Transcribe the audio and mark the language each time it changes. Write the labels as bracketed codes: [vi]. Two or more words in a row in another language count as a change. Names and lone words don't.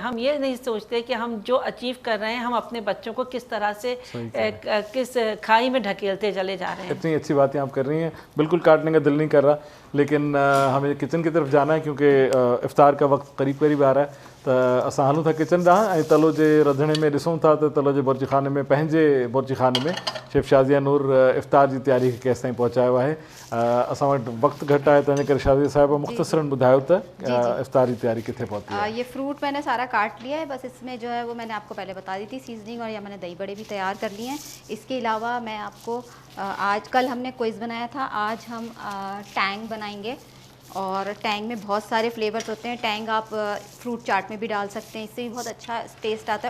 [ur] ہم یہ نہیں سوچتے کہ ہم جو اچیو کر رہے ہیں ہم اپنے بچوں کو کس طرح سے کس کھائی میں ڈھکیلتے چلے جا رہے ہیں. اتنی اچھی باتیں آپ کر رہی ہیں، بالکل کاٹنے کا دل نہیں کر رہا، لیکن ہمیں کچن کی طرف جانا ہے کیونکہ افطار کا وقت قریب قریب آ رہا ہے. [sd] تو اساں ہلوں تھا کچن ॾांहुं ऐं तलो जे रंधिणे में ॾिसूं था त तलो जे बुर्ज खाने में, पंहिंजे बुर्ज खाने में शेफ शाज़िया नूर इफ़्तार जी तयारी खे केसि ताईं पहुचायो आहे. असां वटि वक़्तु घटि आहे, तंहिंजे करे शाज़िया साहिबा मुख़्तसरन ॿुधायो त इफ़्तार जी तयारी किथे पहुती आहे. [ur] یہ فروٹ میں نے سارا کاٹ لیا ہے، بس اس میں جو ہے وہ میں نے آپ کو پہلے بتا دی تھی سیزننگ، اور یا میں نے دہی بڑے بھی تیار کر لیے ہیں. اس کے علاوہ میں آپ کو آج کل ہم نے کوئز بنایا تھا، آج ہم ٹینگ بنائیں گے. اور ٹینگ میں بہت سارے فلیورز ہوتے ہیں. ٹینگ آپ فروٹ چاٹ میں بھی ڈال سکتے ہیں، اس سے بھی بہت اچھا ٹیسٹ آتا ہے.